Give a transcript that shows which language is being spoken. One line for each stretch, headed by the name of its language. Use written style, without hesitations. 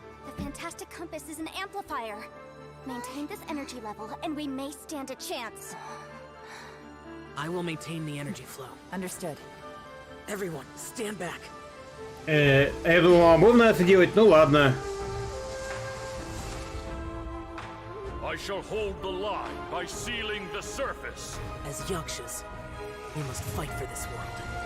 English: The fantastic compass is an amplifier. Maintain this energy level, and we may stand a chance. I will maintain the energy flow. Understood. Everyone, stand back.
Russian: Я думал, можно это делать, ну ладно.
English: I shall hold the line by sealing the surface. As Yakshas, we must fight for this world.